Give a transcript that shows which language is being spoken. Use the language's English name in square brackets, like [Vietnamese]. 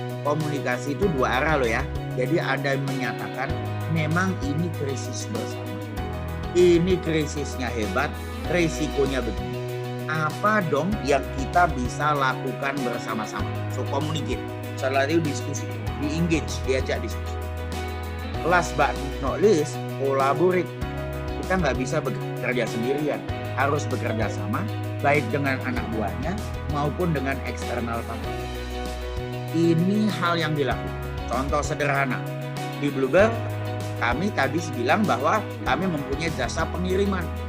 [Indonesian] Komunikasi itu 2 arah loh ya. Jadi Anda menyatakan memang ini krisis bersama. Ini krisisnya hebat, risikonya begini. Apa dong yang kita bisa lakukan bersama-sama? So communicate, selalu diskusi, di-engage, diajak diskusi. [English] Last but not least, collaborate. [Indonesian] Kita nggak bisa bekerja sendirian, harus bekerja sama, baik dengan anak buahnya maupun dengan eksternal partner. Ini hal yang dilakukan. Contoh sederhana, di Bluebird kami tadi bilang bahwa kami mempunyai jasa pengiriman.